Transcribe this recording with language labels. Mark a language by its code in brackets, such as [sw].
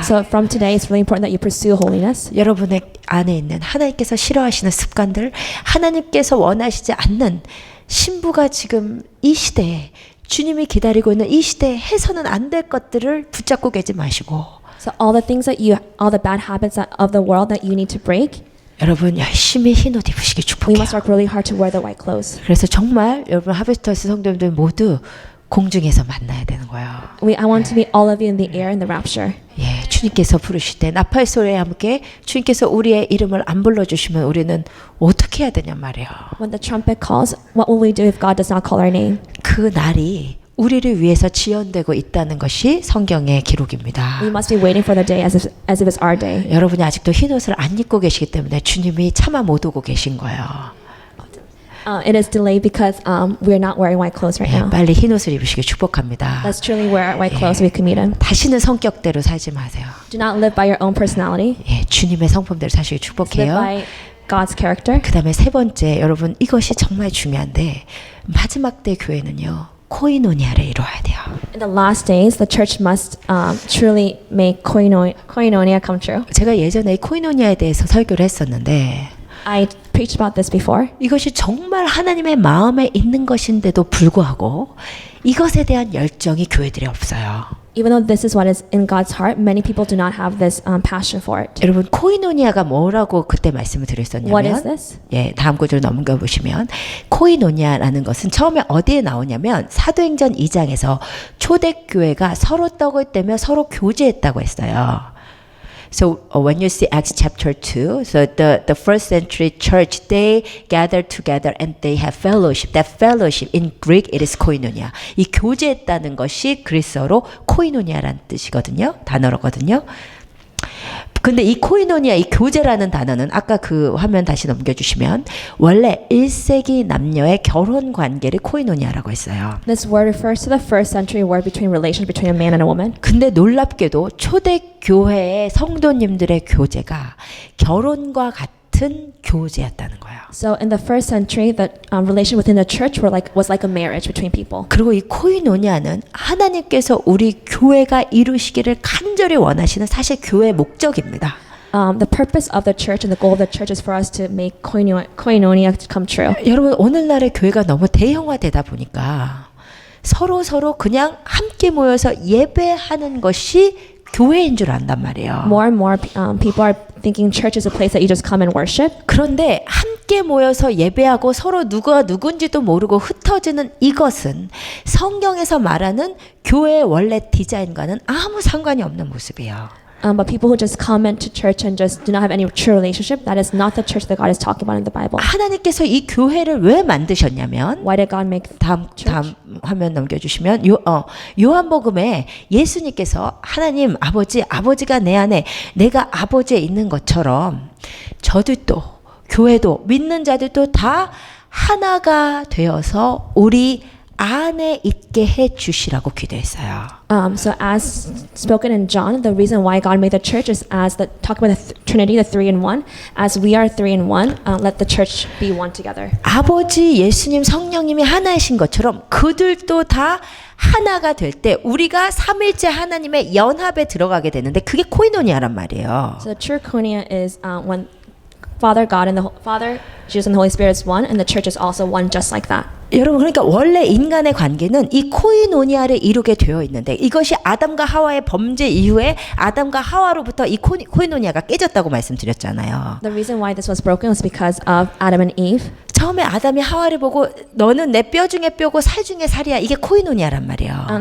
[en] So from today, it's really important that you pursue holiness. [ko] 여러분의 안에 있는 하나님께서 싫어하시는 습관들, 하나님께서 원하시지 않는 신부가 지금 이 시대에 주님이 기다리고 있는 이 시대에 해서는 안 될 것들을 붙잡고 계지 마시고 [en] So all the things that all the bad habits of the world that you need to break, [ko] 여러분 열심히 흰 옷 입으시기 [en] we must [ko] 축복해요. [en] work really hard to wear the white clothes. [ko] 그래서 정말 여러분 하베스터스 성도님들 모두 공중에서 만나야 되는 거예요. [en] I want to meet all of you in the air in the rapture. [ko] 예, 주님께서 부르실 때 나팔 소리에 함께 주님께서 우리의 이름을 안 불러주시면 우리는 어떻게 해야 되냐 말이에요. [en] When the trumpet calls, what will we do if God does not call our name? [ko] 그 날이 우리를 위해서 지연되고 있다는 것이 성경의 기록입니다. [en] We must be waiting for the day as if it's our day. [ko] 여러분이 아직도 흰 옷을 안 입고 계시기 때문에 주님이 차마 못 오고 계신 거예요. [en] It is delayed because we're not wearing white clothes right [ko] 예, [en] now. [ko] 빨리 흰 옷을 입으시길 축복합니다. [en] Let's truly wear white clothes so we can meet Him. [ko] 다시는 성격대로 살지 마세요. [en] Do not live by your own personality. [ko] 예, 주님의 성품대로 사시길 [en] Live [ko] 축복해요. [en] by God's character. [ko] 그 다음에 세 번째, 여러분 이것이 정말 중요한데 마지막 때 교회는요 코이노니아를 이루어야 돼요. [en] In the last days, the church must truly make koinonia come true. [ko] 제가 예전에 이 코이노니아에 대해서 설교를 했었는데 [en] I preached about this before. [ko] 이것이 정말 하나님의 마음에 있는 것인데도 불구하고 이것에 대한 열정이 교회들이 없어요. [en] Even though this is what is in God's heart, many people do not have this passion for it. [ko] 여러분 코이노니아가 뭐라고 그때 말씀을 [en] What is [ko] 드렸었냐면 [en] this? [ko] 예, 다음 구절 넘겨 보시면 코이노니아라는 것은 처음에 어디에 나오냐면 사도행전 2장에서 초대교회가 서로 떡을 떼며 서로 교제했다고 했어요. [en] So when you see Acts chapter 2, so the first century church, they gathered together and they have fellowship. That fellowship in Greek it is koinonia. [ko] 이 교제했다는 것이 그리스어로 코이노니아라는 뜻이거든요. 단어로거든요. 근데 이 코이노니아, 이 교제라는 단어는 아까 그 화면 다시 넘겨주시면 원래 1세기 남녀의 결혼 관계를 코이노니아라고 했어요. [en] This word refers to the first century word between relation between a man and a woman. [ko] 근데 놀랍게도 초대교회의 성도님들의 교제가 결혼과 같은 교제였다는 거예요. [en] So in the first century, the relation within the church was like a marriage between people. [ko] 그리고 이 코이노니아는 하나님께서 우리 교회가 이루시기를 간절히 원하시는 사실 교회의 목적입니다. [en] The purpose of the church and the goal of the church is for us to make koinonia come true. [ko] 여러분 오늘날의 교회가 너무 대형화되다 보니까 서로 그냥 함께 모여서 예배하는 것이 교회인 줄 안단 말이에요. [en] More and more people are thinking church is a place that you just come and worship. [ko] 그런데 함께 모여서 예배하고 서로 누가 누군지도 모르고 흩어지는 이것은 성경에서 말하는 교회의 원래 디자인과는 아무 상관이 없는 모습이에요. [en] But people who just come into church and just do not have any true relationship, that is not the church that God is talking about in the Bible. [ko] 하나님께서 이 교회를 왜 만드셨냐면 [en] Why did God make [ko] 다음 화면 넘겨주시면 요한복음에 예수님께서 하나님 아버지가 내 안에 내가 아버지에 있는 것처럼 저들도 교회도 믿는 자들도 다 하나가 되어서 우리 안에 있게 해 주시라고 기도했어요. [en] So as spoken in John, the reason why God made the church is as the talk about the Trinity, the three in one. As we are three in one, let the church be one together. [ko] 아버지 예수님 성령님이 하나이신 것처럼 그들도 다 하나가 될 때 우리가 삼일째 하나님의 연합에 들어가게 되는데 그게 코이노니아란 말이에요. [en] So the true koinonia is when Father God and the Father, Jesus and the Holy Spirit is one, and the church is also one, just like that. [ko] 여러분 그러니까 원래 인간의 관계는 이 코이노니아를 이루게 되어 있는데 이것이 아담과 하와의 범죄 이후에 아담과 하와로부터 이 코이노니아가 깨졌다고 말씀드렸잖아요. [en] The reason why this was broken was because of Adam and Eve. [ko] 처음에 아담이 하와를 보고 너는 내 뼈 중에 뼈고 살 중에 살이야. 이게 코이노니아란 말이에요.